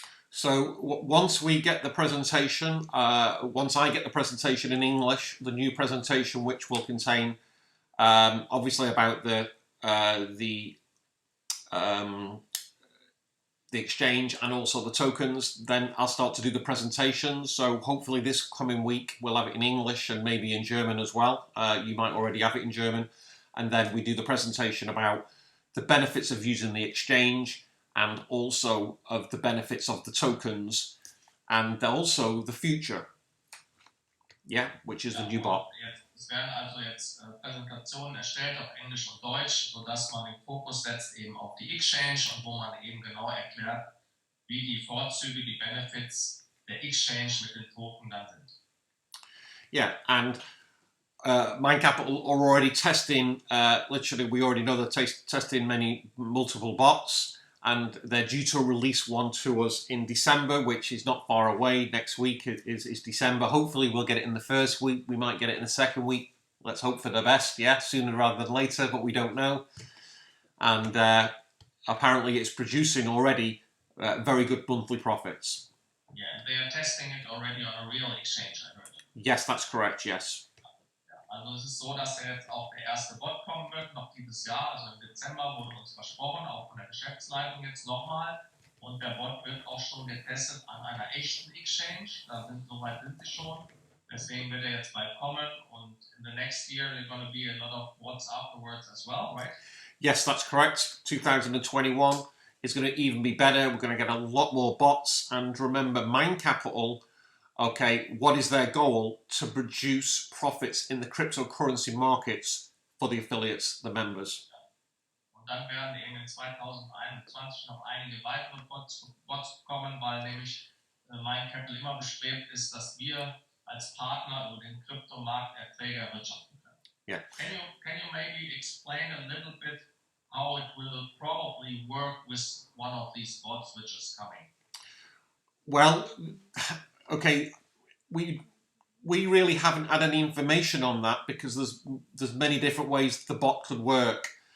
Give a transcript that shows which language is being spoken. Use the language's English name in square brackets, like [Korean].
[English] So once we get the presentation, once I get the presentation in English, the new presentation which will contain obviously about the exchange and also the tokens, then I'll start to do the presentation. So hopefully this coming week we'll have it in English and maybe in German as well. You might already have it in German. And then we do the presentation about the benefits of using the exchange and also of the benefits of the tokens and also the future. Yeah, which is the new bot. [German] Es werden also jetzt Präsentationen erstellt auf Englisch und Deutsch, sodass man den Fokus setzt eben auf die Exchange und wo man eben genau erklärt, wie die Vorzüge, die Benefits der Exchange mit den Token dann sind. [English] Yeah, and MindCAPITAL are already testing, literally we already know they're testing multiple bots, and they're due to release one to us in December, which is not far away. Next week is December. Hopefully we'll get it in the first week. We might get it in the second week. Let's hope for the best, yeah, sooner rather than later, but we don't know. And apparently it's producing already very good monthly profits. Yeah, and they are testing it already on a real exchange, I heard. Yes, that's correct, yes. [German] Also es ist so, dass jetzt auch der erste Bot kommen wird, noch dieses Jahr, also im Dezember wurde uns versprochen, auch von der Geschäftsleitung jetzt nochmal. Und der Bot wird auch schon getestet an einer echten Exchange, soweit sind sie schon. Deswegen wird er jetzt bald kommen und [English] in the next year there are going to be a lot of bots afterwards as well, right? Yes, that's correct. 2021 is going to even be better. We're going to get a lot more bots. And remember, MindCAPITAL, okay, what is their goal? To produce profits in the cryptocurrency markets for the affiliates, the members. [German] Und dann werden eben in 2021 noch einige weitere Bots kommen, weil nämlich MindCAPITAL immer bestrebt ist, dass wir als Partner über den Kryptomarkt Erträge erwirtschaften können. [English] Yeah. Can you maybe explain a little bit how it will probably work with one of these bots which is coming? Well, okay, we really haven't had any information on that because there's many different ways the bot could work.